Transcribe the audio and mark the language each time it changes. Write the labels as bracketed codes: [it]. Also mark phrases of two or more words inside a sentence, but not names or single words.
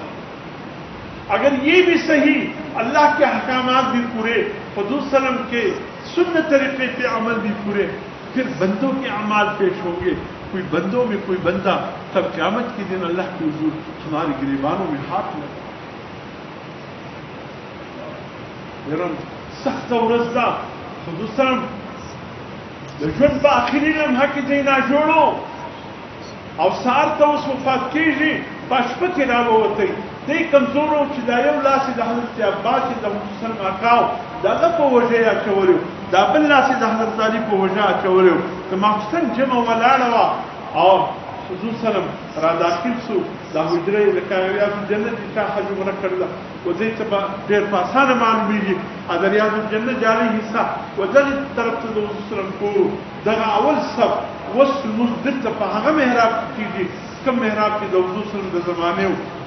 [ur] اگر یہ بھی صحیح اللہ کے احکامات بھی پورے، حضور [ar] صلی اللہ علیہ وسلم [ur] کے سنت طریقے پہ عمل بھی پورے، پھر بندوں کے اعمال پیش ہوں گے، کوئی بندوں میں کوئی بندہ تب قیامت کے دن اللہ کے حضور ہماری گریبانوں میں ہاتھ لگا۔ [ps] سخت و رزدہ حضور [ar] صلی اللہ علیہ وسلم [ps] ژوند په آخري لمحه کې دی ناجوړو او سهار ته اوس وفات کېږي، په شپه کې راووتی، دی کمزور و چې دا یو لاس یې د حضرت عباس چې د حضور [ar] صلی الله علیه وسلم [ps] اکا و د هغه په وژه یې اچولی و، دا بل لاس یې د حضرت علي په وژه اچولی و، د ماخوستن جمعه ولاړه وه او حضور [ar] صلی الله علیه وسلم [ps] را داخل سو، دا حجره یې لکه ریاض الجنه چې چا حج عمره کړې ده و دې ته به ډېر په اسانه معلومېږي، د ریاض الجنه جعلي حصه و دغې طرف ته د حضور [ar] صلی الله علیه وسلم [ps] کور دغه اول صف اوس لمونځ دلته په هغه محراب کې کېږي کوم محراب چې د حضور [ar] صلی الله علیه وسلم [ps] د زمانې و.